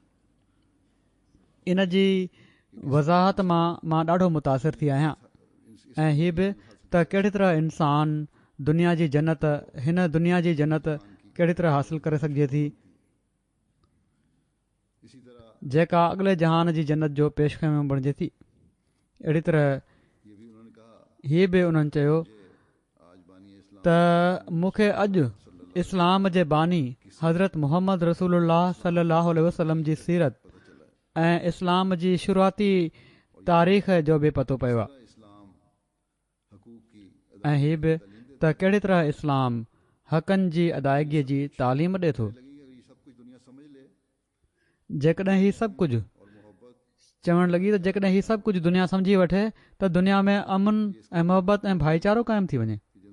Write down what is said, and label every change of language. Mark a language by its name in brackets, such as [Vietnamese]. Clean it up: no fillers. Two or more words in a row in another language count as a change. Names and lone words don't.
[Sindhi] इन जी वज़ाहत मां ॾाढो मुतासिर थी आहियां ऐं हीअ बि त कहिड़ी तरह इंसान दुनिया जी जन्नत, हिन दुनिया जी जन्नत कहिड़ी तरह हासिल करे सघिजे थी जेका अॻिले जहान जी जन्नत जो पेशक़दम बणिजे थी। अहिड़ी तरह हीअ बि उन्हनि चयो त मूंखे अॼु इस्लाम जे बानी हज़रत मुहम्मद रसूलुल्लाह [Arabic] صلى الله عليه وسلم [Sindhi] जी सीरत ऐं इस्लाम जी शुरूआती तारीख़ जो बि पतो पियो आहे ऐं हीअ बि त कहिड़ी तरह इस्लाम हक़नि जी अदायगीअ जी तालीम ॾिए थो। जेकॾहिं हीउ सभु कुझु चवणु लॻी त जेकॾहिं हीउ सभु कुझु दुनिया सम्झी वठे त दुनिया में अमन ऐं मुहबत ऐं भाईचारो क़ाइमु थी वञे।